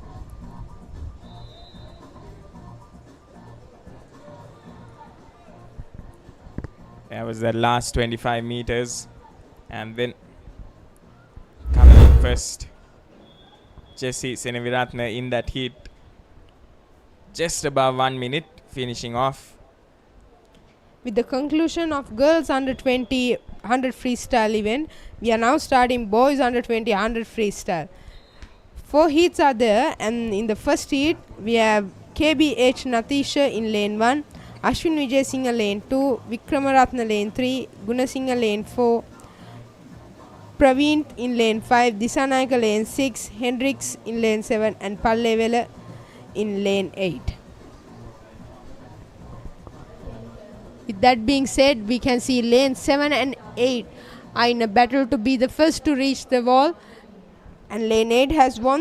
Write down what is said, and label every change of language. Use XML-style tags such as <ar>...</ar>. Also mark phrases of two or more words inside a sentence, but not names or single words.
<en>That was the last 25 meters, and then coming in first, Jessie Senaviratna in that heat, just above 1 minute, finishing off. With the conclusion of girls under 20 100 freestyle event, we are now starting boys under 20 100 freestyle. 4 heats are there, and in the first heat we have KBH Natisha in lane 1, Ashwin Vijay Singha lane 2, Vikramaratna lane 3, Gunasingha lane 4, Praveen in lane 5, Disanayaka lane 6, Hendricks in lane 7, and Pallevela in lane 8. With that being said, we can see lane 7 and 8 are in a battle to be the first to reach the wall, and lane 8 has won.</en>